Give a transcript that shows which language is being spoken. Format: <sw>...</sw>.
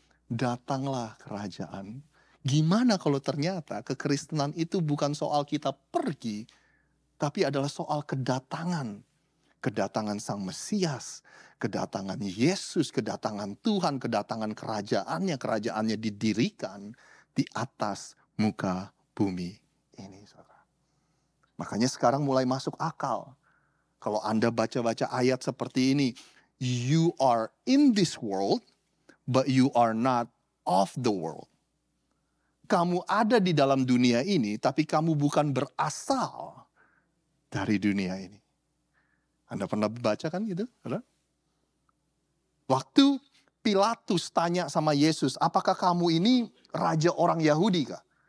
<id>Datanglah kerajaan. Gimana kalau ternyata kekristenan itu bukan soal kita pergi, tapi adalah soal kedatangan. Kedatangan Sang Mesias, kedatangan Yesus, kedatangan Tuhan, kedatangan kerajaannya didirikan di atas muka bumi ini, saudara. Makanya sekarang mulai masuk akal. Kalau Anda baca-baca ayat seperti ini,</id> <en>you are in this world, but you are not of the world.</en> <id>Kamu ada di dalam dunia ini, tapi kamu bukan berasal dari dunia ini. Anda pernah baca kan gitu? Waktu Pilatus tanya sama Yesus, apakah kamu ini raja orang Yahudi kah?</id>